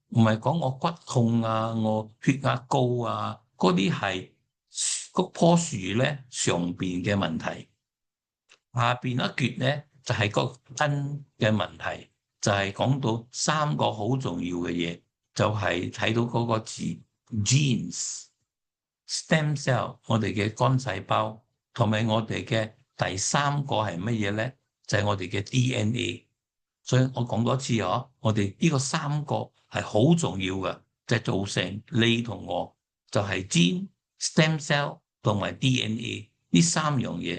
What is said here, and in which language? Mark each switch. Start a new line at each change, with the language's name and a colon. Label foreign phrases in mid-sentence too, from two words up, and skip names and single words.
Cantonese: 唔係講我骨痛啊，我血壓高啊，嗰啲係嗰棵樹咧上邊嘅問題。下邊一橛咧就係個根嘅問題，就係講到3個好重要嘅嘢，就係睇到嗰個字
English: genes、stem cell，
Cantonese: 我哋嘅肝細胞，同埋我哋嘅第三個係乜嘢咧？就係我哋嘅 DNA。所以我講多次我哋呢個3個係好重要嘅，就係造成你同我就係
English: gene、stem cell
Cantonese: 同埋 DNA 呢3樣嘢。